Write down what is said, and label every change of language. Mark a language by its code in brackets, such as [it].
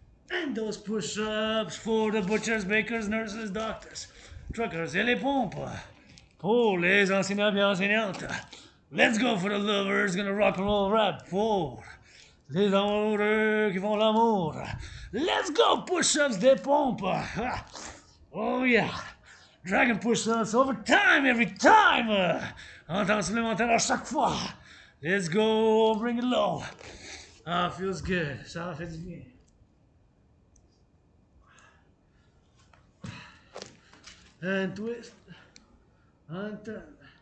[en] And those push-ups for the butchers, bakers, nurses, doctors, truckers [fr] et les pompes. Pour les enseignants et enseignantes. [en] Let's go for the lovers, gonna rock and roll rap. [fr] Pour les amoureux qui font l'amour. [en] Let's go, push-ups [fr] des pompes. [en] Oh yeah. Dragon push-ups over time, every time. [fr] En temps supplémentaire à chaque fois. [en] Let's go, bring it low. Ah, feels good. [fr] Ça fait du bien. [en] And twist, and turn.